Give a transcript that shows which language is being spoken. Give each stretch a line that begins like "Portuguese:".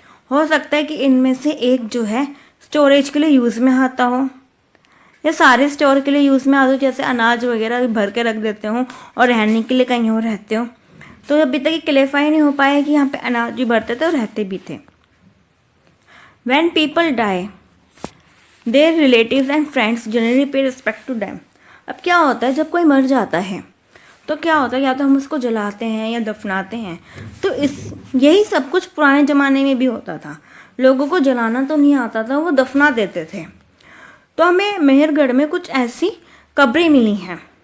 Hindi: हो सकता है कि इनमें से एक जो है स्टोरेज के लिए यूज़ में आता हो, या सारे स्टोर के लिए यूज़ में आते हो, जैसे अनाज वगैरह भर के रख देते हो और रहने के लिए कहीं और रहते हो। तो अभी तक ये क्लेरिफाई नहीं हो पाया कि यहाँ पे अनाज भी भरते थे और रहते भी थे।
English: When people die, their relatives and friends generally pay respect to them।
Hindi: अब क्या होता है, जब कोई मर जाता है तो क्या होता है, या तो हम उसको जलाते हैं या दफनाते हैं। तो यही सब कुछ पुराने ज़माने में भी होता था। लोगों को जलाना तो नहीं आता था, वो दफना देते थे। तो हमें मेहरगढ़ में कुछ ऐसी कब्रें मिली हैं।